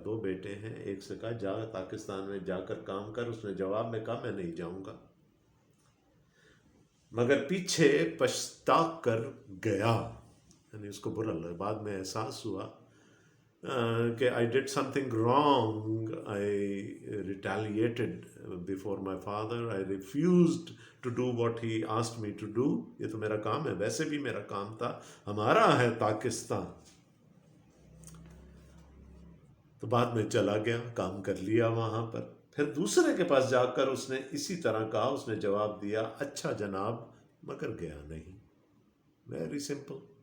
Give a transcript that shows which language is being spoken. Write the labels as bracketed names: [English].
[Urdu] 2 بیٹے ہیں، ایک سے کہا جا پاکستان میں جا کر کام کر. اس نے جواب میں کہا، میں نہیں جاؤں گا. مگر پیچھے پچھتا کر گیا. یعنی اس کو برا لگا، بعد میں احساس ہوا کہ [English] I did something wrong. I retaliated before my father. I refused to do what he asked me to do. [Urdu] یہ تو میرا کام ہے، ویسے بھی میرا کام تھا، ہمارا ہے پاکستان. تو بعد میں چلا گیا، کام کر لیا وہاں پر. پھر دوسرے کے پاس جا کر اس نے اسی طرح کہا. اس نے جواب دیا، اچھا جناب، مگر گیا نہیں. [English] Very simple.